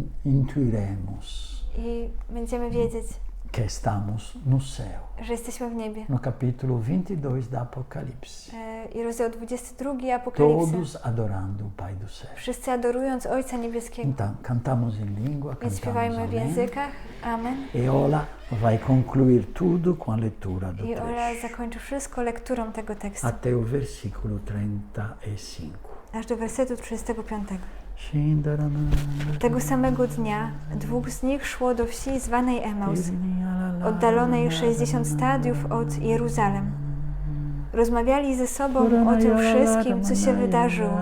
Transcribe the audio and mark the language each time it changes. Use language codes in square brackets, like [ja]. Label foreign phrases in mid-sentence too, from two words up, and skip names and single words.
[pt] e intuiremos [pl] i będziemy wiedzieć, [pt] che estamos no céu. [pl] że jesteśmy w niebie. [pt] No capítulo 22 da Apocalipse. [pl] I rozdział 22 Apokalipsy. [pt] Todos adorando o Pai do céu. [pl] Wszyscy adorując Ojca Niebieskiego. [pt] Então, cantamos em língua, [pl] Więc [pt] cantamos [pl] śpiewajmy w [pt] amém. [pl] językach. Amen. [pt] E Ola vai concluir tudo com a leitura do [pl] I Ola [pt] trecho, [pl] zakończy wszystko lekturą tego tekstu. [pt] até o versículo 35. [pl] Aż do wersetu 35. Shindarana. Tego samego dnia 2 z nich szło do wsi zwanej Emaus, oddalonej 60 stadiów od Jeruzalem. Rozmawiali ze sobą o tym wszystkim, co się wydarzyło.